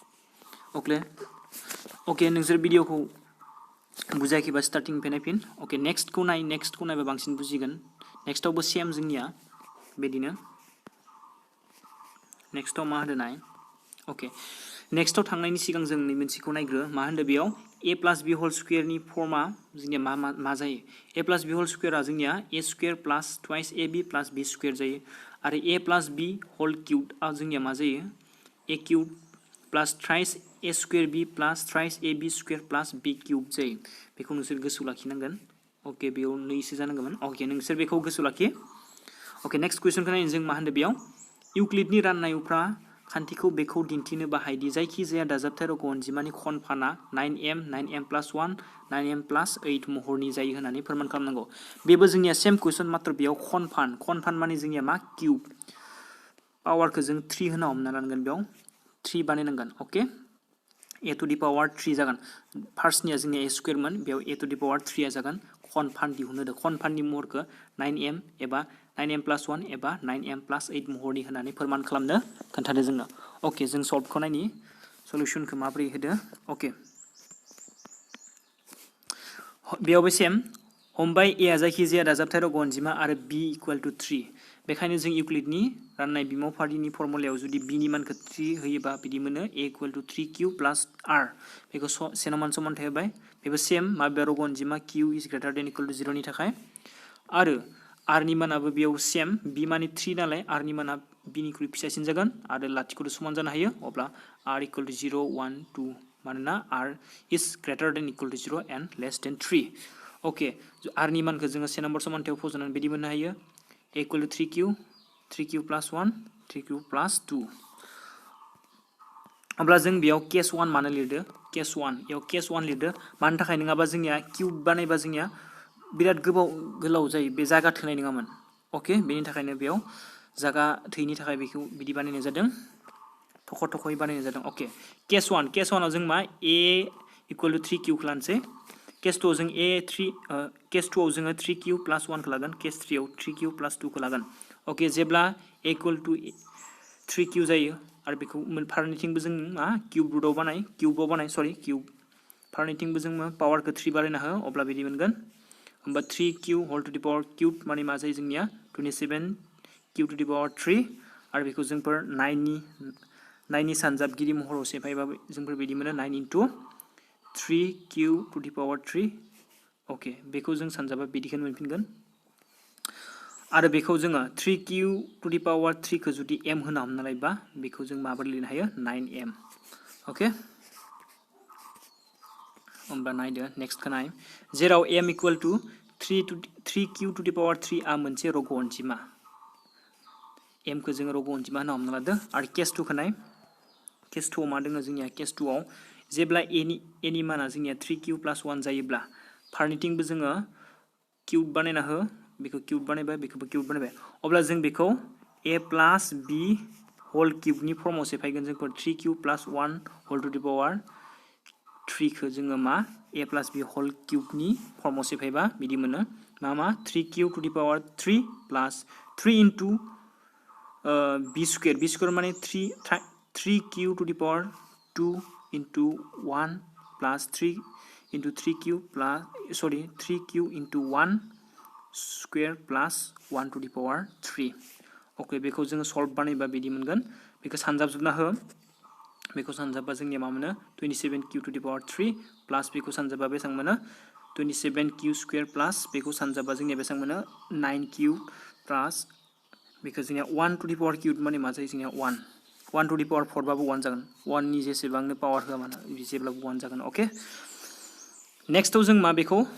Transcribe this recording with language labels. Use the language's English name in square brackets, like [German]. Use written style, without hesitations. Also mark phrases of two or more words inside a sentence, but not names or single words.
[Bodo] अके नोंसोर भिडिअखौ बुजायाखैबा स्टार्टिंनिफ्राय नायफिन अके नेक्स्टखौ नायबा बांसिन बुजिगोन नेक्स्टआवबो सेम जोंनिया बिदिनो नेक्स्टआव मा होदो नाय अके नेक्स्टआव थांनायनि सिगां जों नै मोनसेखौ नायग्रो मा होनदो बेयाव [English] a plus b whole squareni [Bodo] फर्मा जोंनिया मा जायो [English] a plus b whole squarea [Bodo] जोंनिया [English] a square plus twice ab plus b square [Bodo] जायो आरो [English] a plus b whole cubea [Bodo] जोंनिया मा जायो [English] a cube plus thrice a square b plus thrice ab square plus b cube [Bodo] जायो बेखौ नोंसोर गोसोआव लाखिनांगोन अके बेयाव नैसो जानांगौमोन अके नोंसोर बेखौ गोसोआव लाखि अके [English] next questionkhou [Bodo] नायनो जों मा होनदो बेयाव इउक्लिडनि राननाय उफ्रा खान्थिखौ बेखौ दिन्थिनो बाहायदि जायखि जाया दाजाबथाय रग' अनजिमानि खनफाना 9m 9m प्लस 1 9m प्लस 8 महरनि जायो होननानै फोरमान खालामनांगौ बेबो जोंनिया [English] same question [Bodo] मात्र बेयाव खनफान माने जोंनिया मा क्यूब पावारखौ जों 3 होना हमना लानांगोन बेयाव 3 बानायनांगोन अके [English] a to the power 3 [Bodo] जागोन फार्स्टनिया जोंनिया [English] a squaremon [Bodo] बेयाव [English] a to the power 3 [Bodo] आ जागोन खनफान दिहुननो खनफाननि महरखौ 9m एबा 9m प्लस 1 एबा 9m प्लस 8 महरनि होननानै फोरमान खालामनो खोन्थादो जोंनो अके जों सल्भखौ नायनि सल्युशनखौ माबोरै होदो अके बेयावबो सेम हमबाय a आ जायखिजाया दाजाबथाय रग' अनजिमा आरो [English] b equal to 3 [Bodo] बेखायनो जों इउक्लिडनि राननाय बिमावफारिनि फर्मुलायाव जुदि b नि मानखौ 3 होयोबा बिदि मोनो [English] a equal to 3q plus r [Bodo] बेखौ सेनाव समानथाय होबाय बेबो सेम माबेबा रग' अनजिमा [English] q is greater than equal to 0 [Bodo] नि थाखाय आरो r नि मानाबो बेयाव सेम b माने 3 नालाय r नि माना b निख्रुइ फिसासिन जागोन आरो लाथिख'दो समान जानो हायो अब्ला [English] r equal to 0 1 2 [Bodo] मानोना [English] r is greater than equal to 0 and less than 3 [Bodo] ओके r नि मानखौ जोङो से नम्बर समानथायाव फज'नानै बिदि मोननो हायो [English] a equal to 3q plus 1 3q plus 2 [Bodo] अब्ला जों बेयाव केस 1 मानो लिरदो केस 1 याव केस 1 लिरदो मानो थाखाय नङाबा जोंनिया क्यूब बानायबा जोंनिया बिराद गोलाव जायो बे जागा थोनाय नङामोन ओके बेनि थाखायनो बेयाव जागा थैनि थाखाय बेखौ बिदि बानायनाय जादों थख'यै बानायनाय जादों ओके केस 1 आव जों मा [English] a equal to 3q [Bodo] खौ लानोसै केस 2 आव जों केस 2 आव जोङो [English] 3q plus 1 [Bodo] खौ लागोन केस 3 आव [English] 3q plus 2 [Bodo] खौ लागोन ओके जेब्ला [English] a equal to 3q [Bodo] जायो आरो बेखौ फारनैथिंबो जों मा क्यूबाव बानाय क्यूब फारनैथिंबो जों पावारखौ 3 बानायना हो अब्ला बिदि मोनगोन होमबा [English] 3q whole to the power cube [Bodo] माने मा जायो जोंनिया [English] 27q to the power 3 [Bodo] आरो बेखौ जोंफोर 9 नि सानजाबगिरि महराव सेफायबा जोंफोर बिदि मोनो [English] 9 into 3q to the power 3 [Bodo] ओके बेखौ जों सानजाबा बिदिखौनो मोनफिनगोन आरो बेखौ जोङो [English] 3q to the power 3 [Bodo] खौ जुदि m होना हमना लायोबा बेखौ जों माबोरै लिरनो हायो 9m ओके होमबा नायदो नेक्स्टखौ नाय जेराव [English] m equal to 3q to the power 3 [Bodo] आ मोनसे रग' अनजिमा m खौ जोङो रग' अनजिमा होना हमना लादो आरो केस 2 खौ नाय केस 2 आव मा दोङो जोंनिया केस 2 आव जेब्ला a नि माना जोंनिया [English] 3q plus 1 [Bodo] जायोब्ला फारनैथिंबो जोङो क्यूब बानायना हो बेखौ क्यूब बानायबाय बेखौबो क्यूब बानायबाय अब्ला जों बेखौ [English] a plus b whole cubeni [Bodo] फर्माव सेफायगोन जोंफोर [English] 3q plus 1 whole to the power 3 [Bodo] खौ जोङो मा [English] a plus b whole cubeni [Bodo] फर्माव सेफायबा बिदि मोनो मा [English] 3q to the power 3 plus 3 into b square [Bodo] माने [English] 3q to the power 2 into 1 plus 3 into 3q into 1 square plus 1 to the power 3 [Bodo] ओके बेखौ जोङो सल्व बानायबा बिदि मोनगोन बेखौ सानजाबजोबना हो बेखौ सानजाबा जोंनिया मा मोनो [English] 27q to the power 3 plus [Bodo] बेखौ सानजाबा बेसेबां मोनो [English] 27q square plus [Bodo] बेखौ सानजाबा जोंनिया बेसेबां मोनो [English] 9q plus [Bodo] बेखौ जोंनिया [English] 1 to the power cube [Bodo] माने मा जायो जोंनिया [English] 1 to the power 4 [Bodo] बाबो 1 जागोन 1 नि जेसेबांनो पावार होआ मानो जेब्लाबो 1 जागोन ओके नेक्स्टआव जों मा बेखौ